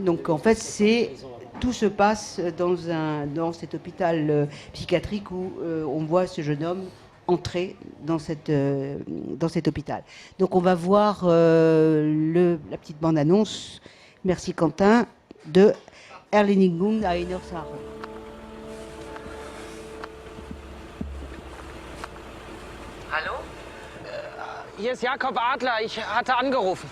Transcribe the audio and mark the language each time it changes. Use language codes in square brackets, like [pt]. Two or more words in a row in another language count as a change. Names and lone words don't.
[fr] Donc en fait, tout se passe dans cet hôpital psychiatrique où on voit ce jeune homme entrer dans cet hôpital. Donc on va voir la petite bande-annonce, merci Quentin, de Erledigung einer Sache. [de] Hallo? Hier ist Jakob Adler. Ich hatte angerufen.